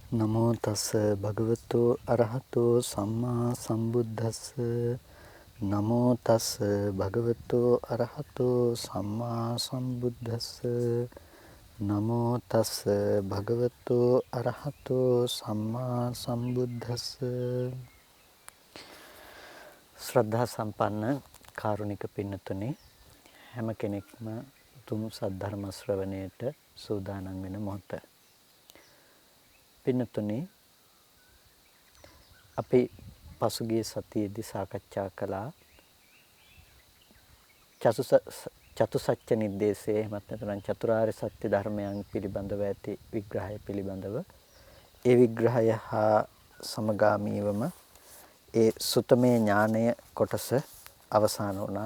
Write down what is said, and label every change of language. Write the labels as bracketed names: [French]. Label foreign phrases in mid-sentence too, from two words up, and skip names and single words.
[Pali] නමෝ තස් භගවතු අරහතෝ සම්මා සම්බුද්දස්ස නමෝ තස් භගවතු අරහතෝ සම්මා සම්බුද්දස්ස නමෝ තස් භගවතු අරහතෝ සම්මා සම්බුද්දස්ස [Sinhala] ශ්‍රද්ධා සම්පන්න කාරුණික පින්නතුනි හැම කෙනෙක්ම උතුම් සද්ධර්ම ශ්‍රවණයට සූදානම් වෙන මොහොත පින්නතුනි අපි පසුගිය සතියේදී සාකච්ඡා කළා චතුසත්‍ය නිर्देशයේ එහෙමත් නැත්නම් චතුරාර්ය සත්‍ය ධර්මයන් පිළිබඳව ඇති විග්‍රහය පිළිබඳව ඒ විග්‍රහය හා සමගාමීවම ඒ සුතමේ ඥානය කොටස අවසන් වුණා.